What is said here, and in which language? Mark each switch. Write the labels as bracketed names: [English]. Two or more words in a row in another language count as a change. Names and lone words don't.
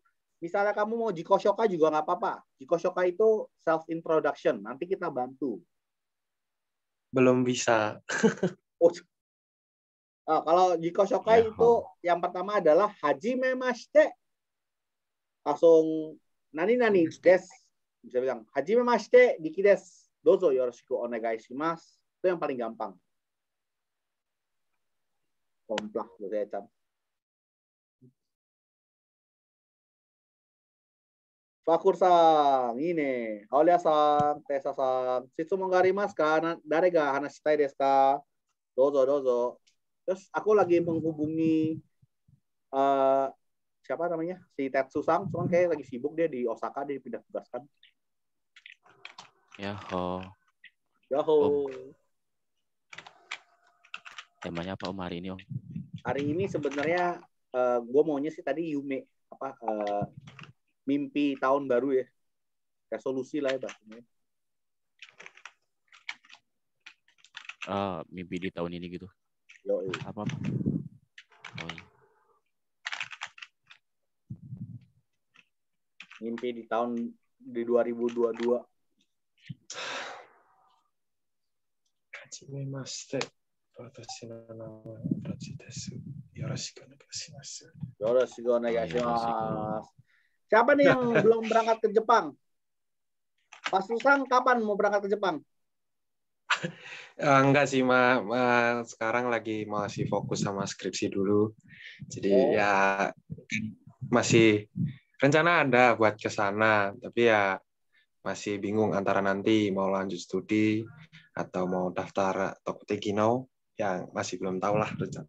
[Indonesian] Misalnya kamu mau [Japanese] 自己紹介 [Indonesian] juga nggak apa-apa. [Japanese] 自己紹介 [Indonesian] itu self-introduction. Nanti kita bantu. belum bisa. Oh, kalau [Japanese] 自己紹介 [Indonesian] Ya, itu yang pertama adalah [Japanese] はじめまして. [Indonesian] Langsung [Japanese] 何です. [Indonesian] Bisa bilang [Japanese] はじめまして [Indonesian] Diki des. [Japanese] どうぞよろしくお願いします. [Indonesian] Itu yang paling gampang. Komplak gitu ya, Chan. Fakur-san, ini. [Japanese] Aulia-san, Tessa-san. 質問がありますか? 誰が話したいですか？どうぞ、どうぞ. [Indonesian] Terus aku lagi menghubungi siapa namanya? Si Tetsu-san. Cuman kayak lagi sibuk dia di Osaka. Dia pindah tugas kan. Yaho. Yahoo. Temanya apa Om hari ini Om? Hari ini sebenarnya gue maunya sih tadi Yume. Mimpi tahun baru ya. Resolusi lah ya bahasanya. Mimpi di tahun ini gitu. Yo, Apa? Oh, iya. Mimpi di tahun di 2022. [Japanese] はじめまして. 私のなまはTachiです. よろしくお願いします. Yoroshiku [Indonesian] Oh, iya, [Japanese] onegaishimasu. [Indonesian] Siapa nih yang belum berangkat ke Jepang? Pak Susang kapan mau berangkat ke Jepang? Enggak sih, sekarang lagi masih fokus sama skripsi dulu. Jadi ya masih rencana ada buat ke sana, tapi ya masih bingung antara nanti mau lanjut studi atau mau daftar Tokutekino, yang masih belum tahu lah rencana.